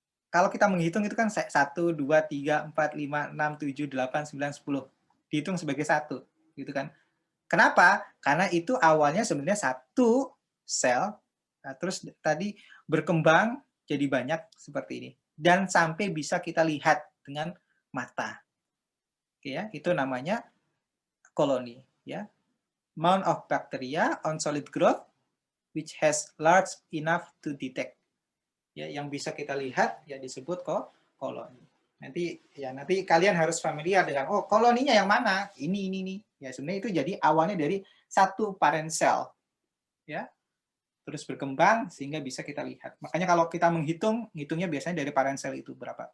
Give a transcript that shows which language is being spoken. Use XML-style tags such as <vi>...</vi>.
<id>Kalau kita menghitung itu kan 1, 2, 3, 4, 5, 6, 7, 8, 9, 10. Dihitung sebagai 1. Gitu kan. Kenapa? Karena itu awalnya sebenarnya 1 sel, nah, terus tadi berkembang jadi banyak seperti ini. Dan sampai bisa kita lihat dengan mata. Oke ya, itu namanya koloni. Ya.</id> <en>Mound of bacteria on solid growth, which has large enough to detect.</en> <id>Ya, yang bisa kita lihat ya disebut koloni. Nanti kalian harus familiar dengan koloninya yang mana? Ini. Ya sebenarnya itu jadi awalnya dari 1 parent cell. Ya. Terus berkembang sehingga bisa kita lihat. Makanya kalau kita hitungnya biasanya dari parent cell itu berapa?</id>